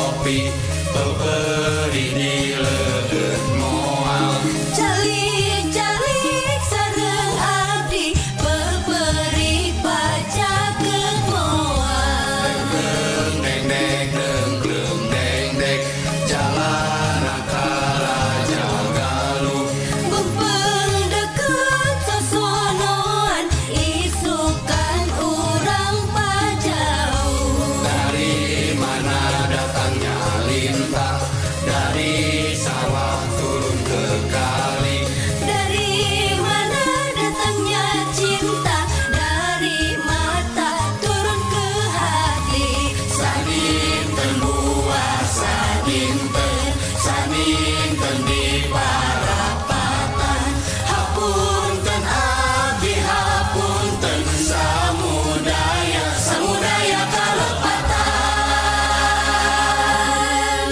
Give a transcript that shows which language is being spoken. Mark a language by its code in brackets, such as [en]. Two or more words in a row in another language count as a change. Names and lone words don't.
[su] Dewi peperi di leukeut moal Calik-calik sareng abdi peperi pajakeun moal deng deng deng klem deng deng jalanan ka Raja Galuh Bempeng deket sosonoan isukan urang pajauh [id] dari mana datangnya lintah dari sawah turun ke kali Dari mana datangnya cinta dari mata turun ke hati [su] sadinten buah sadinten di parapatan hapunten abdi hapunten samudaya kalepatan